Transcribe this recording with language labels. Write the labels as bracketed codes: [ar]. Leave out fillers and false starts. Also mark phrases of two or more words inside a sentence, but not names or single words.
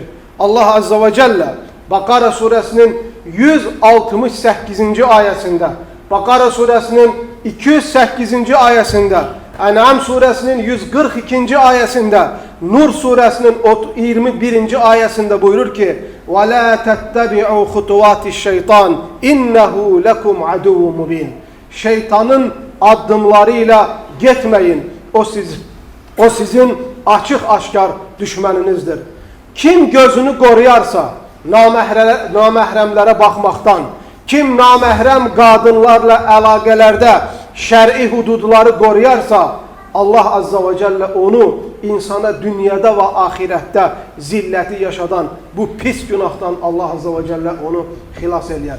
[az] Allah Azza və Cəllə Bəqara surəsinin 168-ci ayəsində, Bəqara surəsinin 208-ci ayəsində, Ən'am surəsinin 142-ci ayəsində, Nur surəsinin 21-ci ayəsində buyurur ki: [ar] وَلَا تَتَّبِعُوا خُطُوَاتِ الشَّيْطَانِ إِنَّهُ لَكُمْ عَدُوٌ مُبِينٌ. [az] Şeytanın addımlarıyla getməyin. O sizin açıq-aşkar düşməninizdir. Kim gözünü qoruyarsa naməhrəmlərə baxmaqdan, kim naməhrəm qadınlarla əlaqələrdə şəri hududları qoruyarsa, Allah Azza və Cəllə onu insana dünyada və axirətdə zilləti yaşadan bu pis günahdan Allah Azza və Cəllə onu xilas eləyər.